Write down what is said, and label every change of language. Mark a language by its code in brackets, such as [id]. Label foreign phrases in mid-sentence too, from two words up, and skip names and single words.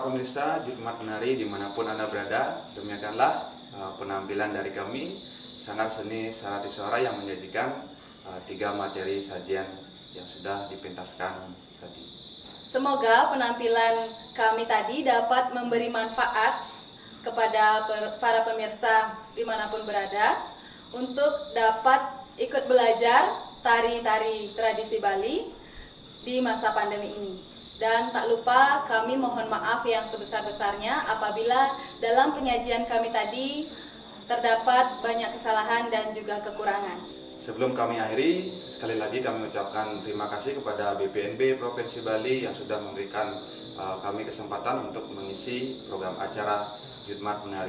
[id] pemirsa Jumat Menari dimanapun Anda berada, demikianlah penampilan dari kami Sanggar Seni Sarati Suara yang menyajikan 3 materi sajian yang sudah dipentaskan tadi. Semoga penampilan kami tadi dapat memberi manfaat kepada para pemirsa dimanapun berada untuk dapat ikut belajar tari-tari tradisi Bali di masa pandemi ini. Dan tak lupa kami mohon maaf yang sebesar-besarnya apabila dalam penyajian kami tadi terdapat banyak kesalahan dan juga kekurangan. Sebelum kami akhiri, sekali lagi kami ucapkan terima kasih kepada BPNB Provinsi Bali yang sudah memberikan kami kesempatan untuk mengisi program acara Jumat Menari.